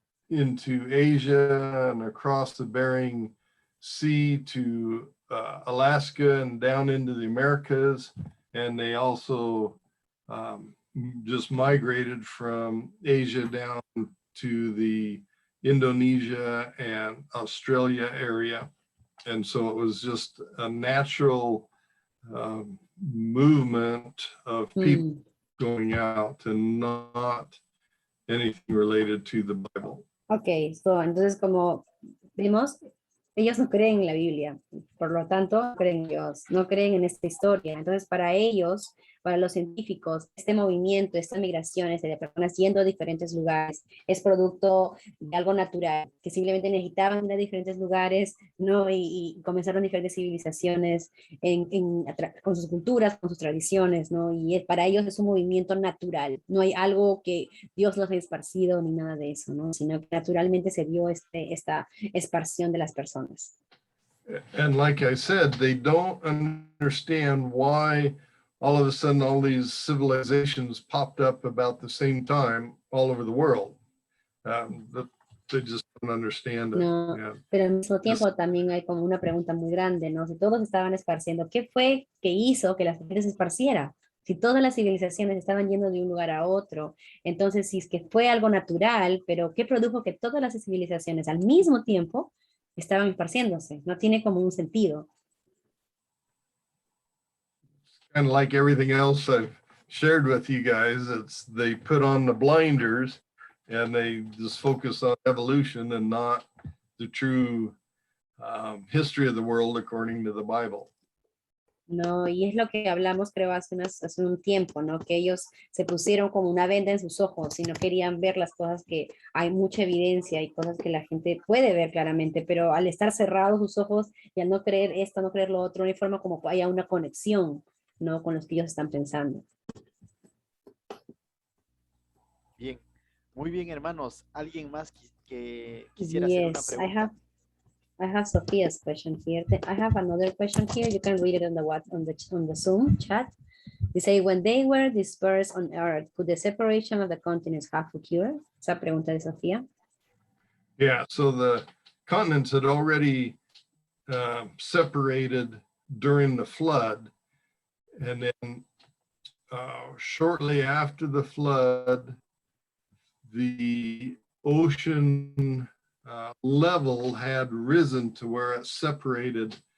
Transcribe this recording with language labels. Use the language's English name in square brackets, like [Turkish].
[English] into Asia and across the Bering Sea to Alaska and down into the Americas, and they also just migrated from Asia down to the Indonesia and Australia area. And so it was just a natural movement of people going out and not anything related to the Bible. [Spanish] Okay, so entonces como vimos, ellos no creen en la Biblia, por lo tanto no creen en Dios, no creen en esta historia. Entonces para ellos, para los científicos, este movimiento, estas migraciones de personas yendo a diferentes lugares es producto de algo natural, que simplemente necesitaban ir a diferentes lugares, ¿no? Y comenzaron diferentes civilizaciones con sus culturas, con sus tradiciones, ¿no? Y para ellos es un movimiento natural, no hay algo que Dios los haya esparcido ni nada de eso, ¿no? Sino que naturalmente se dio esta esparción de las personas. [English] And like I said, they don't understand why all of a sudden all these civilizations popped up about the same time all over the world. They just don't understand it. No, yeah. [Spanish] Pero al mismo tiempo también hay como una pregunta muy grande, ¿no? Si todos estaban esparciendo, ¿qué fue que hizo que la gente se esparciera? Si todas las civilizaciones estaban yendo de un lugar a otro, entonces si es que fue algo natural, pero ¿qué produjo que todas las civilizaciones al mismo tiempo estaban esparciéndose? No tiene como un sentido. [English] And like everything else I've shared with you guys, they put on the blinders and they just focus on evolution and not the true history of the world according to the Bible. [Spanish] No, y es lo que hablamos creo hace un tiempo, ¿no? Que ellos se pusieron como una venda en sus ojos y no querían ver las cosas que hay mucha evidencia y cosas que la gente puede ver claramente, pero al estar cerrados sus ojos y al no creer esto, no creer lo otro, no hay forma como que haya una conexión, ¿no? Con los que ellos están pensando. Bien, muy bien, hermanos. ¿Alguien más que quisiera hacer una pregunta? [English] I have Sophia's question here. I have another question here. You can read it on the Zoom chat. They say, when they were dispersed on Earth, could the separation of the continents have occurred? [Spanish] Esa pregunta de Sofía. [English] Yeah, so the continents had already separated during the flood, and then shortly after the flood, the ocean level had risen to where it separated